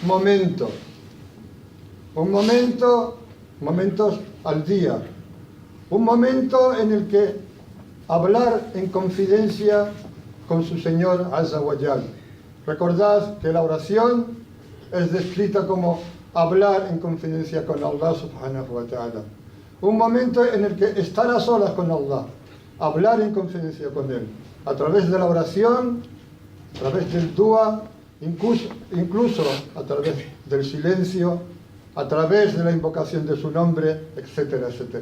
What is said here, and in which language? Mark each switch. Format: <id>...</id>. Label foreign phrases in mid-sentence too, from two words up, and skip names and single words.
<es>momentos al día, Un momento en el que hablar en confidencia con su Señor</es> <ar>عز وجل.</ar> <es>Recordad que la oración es descrita como hablar en confidencia con</es> <ar>الله سبحانه وتعالى.</ar> <es>Un momento en el que estar a solas con Allah, hablar en confidencia con Él, a través de la oración, a través del dua, incluso a través del silencio, a través de la invocación de su nombre, etcétera, etcétera.</es>